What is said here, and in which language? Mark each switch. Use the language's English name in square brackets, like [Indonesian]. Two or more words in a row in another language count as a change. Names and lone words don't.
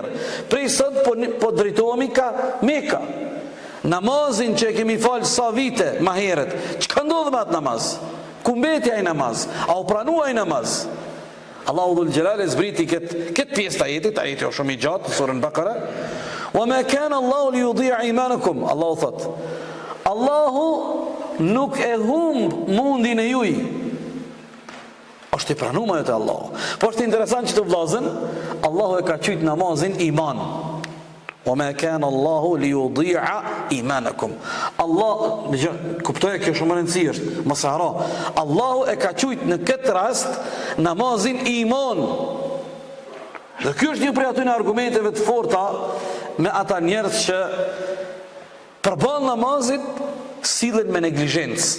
[Albanian] Prej sot po drejtohemi ka Meka. Namazin që kemi falë sa vite ma herët, çka ndodhë me atë namaz? Ku mbeti ai namaz? A u pranua ai namaz?" Allahu dhul Gjelal e zbriti këtë pjesë të ajetit, ajeti o shumë i gjatë, surën Bakara. [Arabic] "وما كان الله ليضيع إيمانكم." [Albanian] Allahu thot, Allahu nuk e humb mundin e juj. Është i pranuar te Allahu. Po është interesant që të vllazën, Allahu e ka qujt namazin iman. [Arabic] "وما كان الله ليضيع إيمانكم." [Albanian] Allah, kuptoje kjo shumë e rëndësishme është, mos e haro. Allahu e ka qujt në këtë rast namazin iman. Dhe ky është një prej atyre argumenteve të forta me ata njerëz që përballë namazit sillen me neglizhencë.